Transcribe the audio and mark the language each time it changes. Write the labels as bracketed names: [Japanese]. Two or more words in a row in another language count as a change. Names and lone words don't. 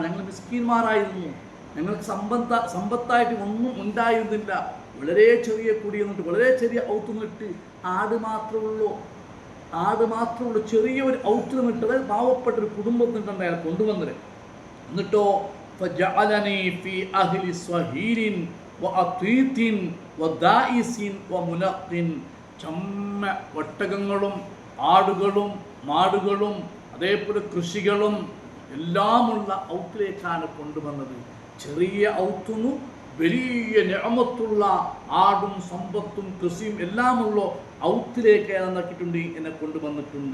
[Malayalam] ഞങ്ങൾ മിസ്കീന്മാരായിരുന്നു, ഞങ്ങൾക്ക് സമ്പത്തായിട്ട് ഒന്നും ഉണ്ടായിരുന്നില്ല. വളരെ ചെറിയ കുടിയിൽ നിന്നിട്ട്, വളരെ ചെറിയ ഔത്ത് നിന്നിട്ട്, ആട് മാത്രമുള്ള ചെറിയ ഒരു ഔത്ത് നിന്നിട്ട്, അതായത് പാവപ്പെട്ട ഒരു കുടുംബത്തിൽ നിന്നിട്ടാണ് അയാൾ കൊണ്ടുവന്നത്. [Arabic] എന്നിട്ടോ فجعلني في أهل صهيل وأطيط ودائس ومنق, [Malayalam] ചമ്മ ഒട്ടകങ്ങളും ആടുകളും മാടുകളും അതേപോലെ കൃഷികളും എല്ലാമുള്ള ഔത്തിലേക്കാണ് കൊണ്ടുവന്നത്. ചെറിയ ഔത്തുന്നു വലിയ നിഅമത്തുള്ള ആടും സമ്പത്തും കൃഷിയും എല്ലാമുള്ള ഔത്തിലേക്ക് അയാൾ എന്താക്കിയിട്ടുണ്ട്, എന്നെ കൊണ്ടുവന്നിട്ടുണ്ട്.